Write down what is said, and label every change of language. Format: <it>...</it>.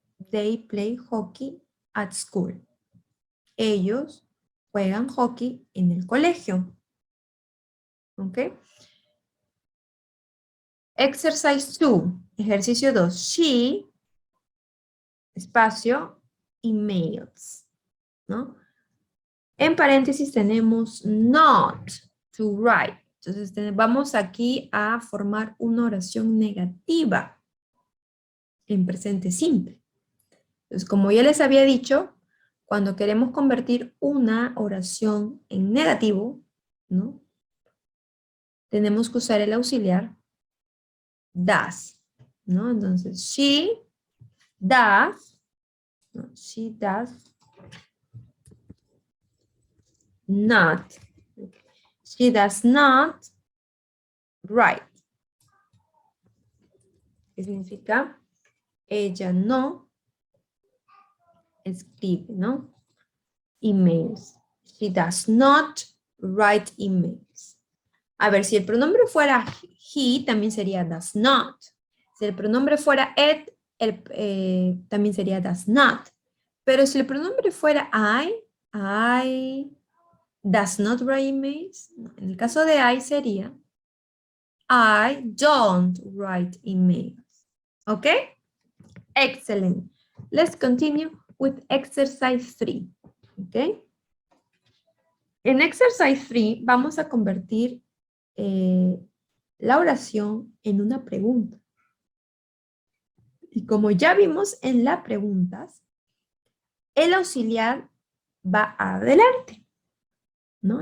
<en>They play hockey at school.</en> <es>Ellos juegan hockey en el colegio. ¿Ok? Exercise 2, ejercicio 2. She, espacio, emails, ¿no? En paréntesis tenemos not to write. Entonces vamos aquí a formar una oración negativa en presente simple. Entonces, como ya les había dicho, cuando queremos convertir una oración en negativo, ¿no? Tenemos que usar el auxiliar does, ¿no?</es> <en>Entonces, she does, no, she does not. She does not write.</en> <es>¿Qué significa? Ella no escribe, ¿no? Emails.</es> <en>She does not write emails.</en> <es>A ver, si el pronombre fuera he, también sería does not. Si el pronombre fuera it, también sería does not. Pero si el pronombre fuera</es> <en>I does not write emails.</en> <es>No, en el caso de I sería</es> <en>I don't write emails. ¿Ok? Excellent. Let's continue with exercise 3. ¿Ok?</en> <es>En exercise 3 vamos a convertir la oración en una pregunta. Y como ya vimos en las preguntas, el auxiliar va adelante, ¿no?</es>